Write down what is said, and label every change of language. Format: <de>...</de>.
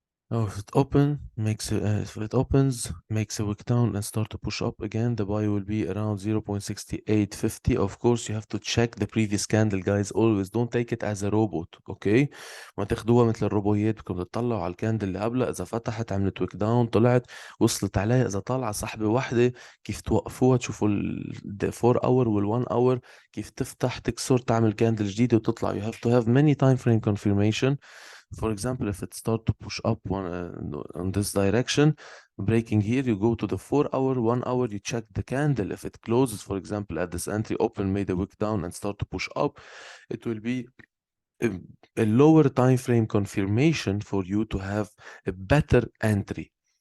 <en>Now, if it opens, makes a wick down and start to push up again, the buy will be around 0.6850. Of course, you have to check the previous candle, guys. Always don't take it as a robot, okay?</en> <ar>ما تاخدوها مثل الروبويات، بدكم تطلعوا على الكاندل اللي قبلها، إذا فتحت عملت ويك داون، طلعت وصلت عليها، إذا طالعة سحبة واحدة كيف توقفوها، تشوفوا ال 4 hour وال 1 hour كيف تفتح تكسر تعمل كاندل جديدة وتطلع.</ar> <en>You have to have many time frame confirmation. For example, if it start to push up on this direction, breaking here, you go to the 4 hour, 1 hour, you check the candle. If it closes, for example, at this entry open, made a wick down and start to push up, it will be a, a lower time frame confirmation for you to have a better entry.</en>